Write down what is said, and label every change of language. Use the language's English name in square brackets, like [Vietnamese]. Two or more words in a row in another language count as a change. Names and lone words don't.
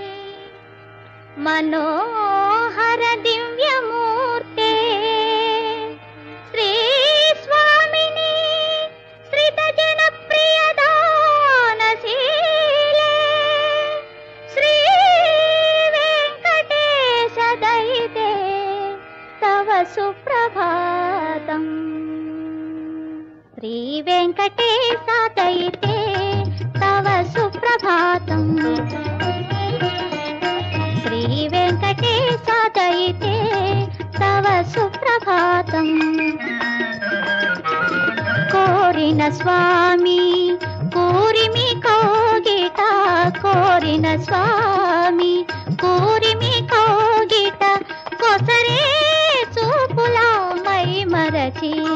[Sanskrit] मनोहर दिव्यमूर्ते श्री स्वामिनी श्रित जन प्रियदानशीले श्री वेंकटेश दयिते तव सुप्रभातम्। శ్రీ వెంకటేశ దయితే తవ సుప్రభాతం శ్రీ వెంకటేశ దయితే తవ సుప్రభాతం [Telugu] కోరిన స్వామి కూరిమి కౌగిట కోరిన స్వామి కూరిమి కౌగిట కొసరే చూపుల మై మరచి